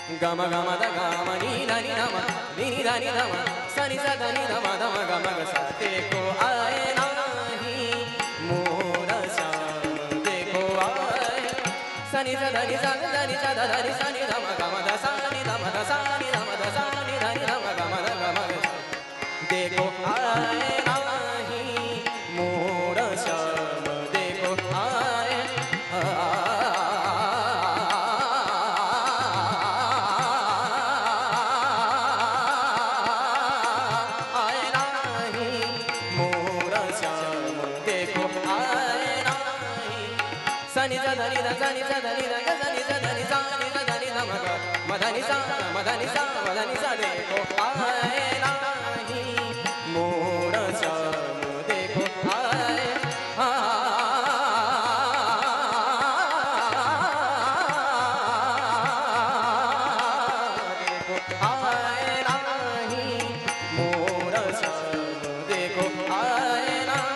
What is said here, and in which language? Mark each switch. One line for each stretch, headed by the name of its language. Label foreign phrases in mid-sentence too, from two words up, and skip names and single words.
Hindi: गम गम द गम नी ध नि ध म नी नी ध नि ध म सा नि सा ध नि ध म ध म ग म ग सा देखो आए नाही मोर श्याम देखो आए सा नि सा ध नि सा ध नि सा ध ध नि सा नि ध म ग म ध सा नि ध म ध सा नि ध म ध सा नि ध नि ध म ग म ध ग म ग देखो आए नाही मोर श्याम देखो आए आए नाही मोर श्याम देखो आए नाही सा नि सा ध नि ध सा नि सा ध नि ध ग सा नि सा ध नि सा नि सा ध नि ध म ग म ध नि सा म ध नि सा म ध नि सा देखो आए नाही मोर श्याम देखो आए देखो आए नाही मोर श्याम देखो आए ना